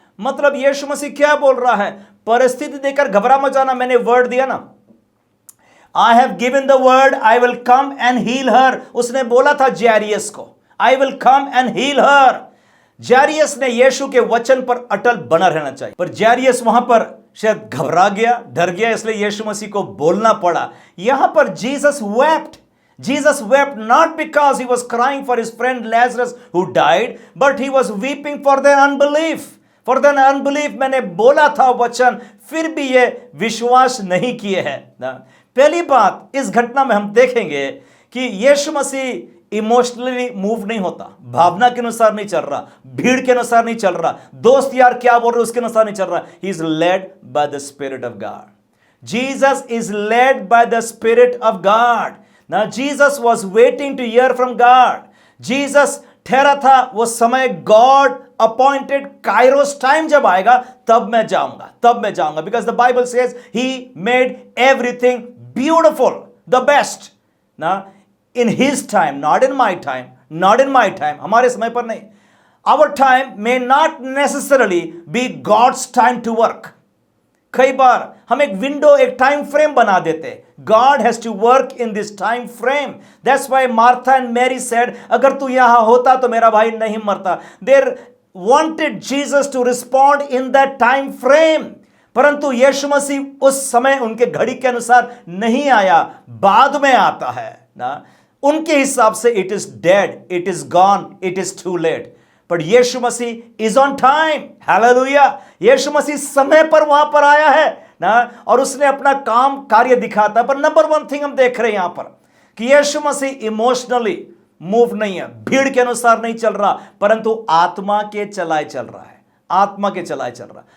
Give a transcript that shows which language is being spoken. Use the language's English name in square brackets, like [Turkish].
[Hindi] मतलब यीशु मसीह क्या बोल रहा है? परिस्थिति देखकर घबरा मत जाना, मैंने वर्ड दिया ना, [English] I have given the word, I will come and heal her. [Hindi] उसने बोला था जैरियस को, [English] I will come and heal her. [Hindi] जैरियस ने यीशु के वचन पर अटल बना रहना चाहिए, पर जैरियस वहां पर शायद घबरा गया, डर गया, इसलिए यीशु मसीह को बोलना पड़ा। यहां पर Jesus wept. [English] Jesus wept not because he was crying for his friend Lazarus who died, but he was weeping for their unbelief. For their unbelief, [Hindi] मैंने बोला था वचन, फिर भी ये विश्वास नहीं किए हैं ना। पहली बात इस घटना में हम देखेंगे कि यीशु मसीह इमोशनली मूव नहीं होता, भावना के अनुसार नहीं चल रहा, भीड़ के अनुसार नहीं चल रहा, दोस्त यार क्या बोल रहे उसके अनुसार नहीं चल रहा। [English] He is led by the spirit of God. Jesus is led by the spirit of God. Now Jesus was waiting to hear from God. [Hindi] Jesus ठहरा था वो समय, [English] God appointed Kairos time [Hindi] जब आएगा तब मैं जाऊंगा, तब मैं जाऊंगा। [English] Because the Bible says he made everything beautiful, the best. Now in his time, not in my time, not in my time, [Hindi] हमारे समय पर नहीं। [English] Our time may not necessarily be God's time to work. [Hindi] कई बार हम एक window, एक time frame बना देते। [English] God has to work in this time frame. That's why Martha and Mary said, [Hindi] अगर तू यहां होता तो मेरा भाई नहीं मरता। [English] They wanted Jesus to respond in that time frame. [Hindi] परंतु यीशु मसीह उस समय उनके घड़ी के अनुसार नहीं आया, बाद में आता है ना। उनके हिसाब से [English] It is dead, it is gone, it is too late. [Hindi] पर यीशु मसीह [English] Is on time. [Hindi] हालेलुया। यीशु मसीह समय पर वहां पर आया है ना, और उसने अपना काम कार्य दिखाता है। पर नंबर वन थिंग हम देख रहे हैं यहां पर कि यीशु मसीह इमोशनली मूव नहीं है, भीड़ के अनुसार नहीं चल रहा, परंतु आत्मा के चलाए चल रहा है, आत्मा के चलाए चल रहा।